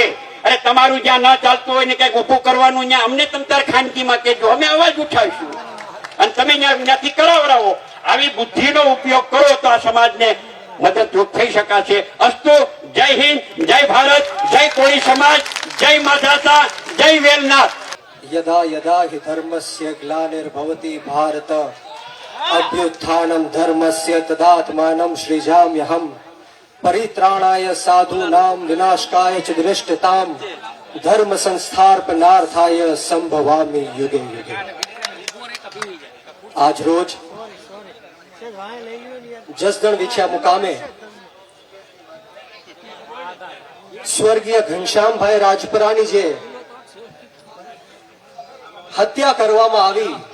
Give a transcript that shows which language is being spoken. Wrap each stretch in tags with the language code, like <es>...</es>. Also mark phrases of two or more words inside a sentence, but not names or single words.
<gu>અરે તમારું જ્યાં ન ચાલતું હોય ને કઈક ઉભું કરવાનું, ત્યાં અમને તમ તાર ખાનગીમાં કહેજો, અમે અવાજ ઉઠાવીશું અને તમે ત્યાંથી કરાવરાવો. આવી બુદ્ધિનો ઉપયોગ કરો તો આ સમાજને મદદરૂપ થઈ શકાશે. અસ્તુ. જય હિન્દ, જય ભારત, જય કોળી સમાજ, જય માધાતા, જય વેલનાથ.</gu> <sa>यदा यदा हि धर्मस्य ग्लानिर्भवति भारत अभ्युत्थानं धर्मस्य तदात्मानं सृजाम्यहम् परित्राणाय साधूनां विनाशकाय च दृष्टताम् धर्म संस्थापनार्थाय संभवामि युगे युगे.</sa> <gu>આજ રોજ જસદણ વિછ્યા મુકામે સ્વર્ગીય ઘનશ્યામભાઈ રાજપરાની જે હત્યા કરવામાં આવી</gu>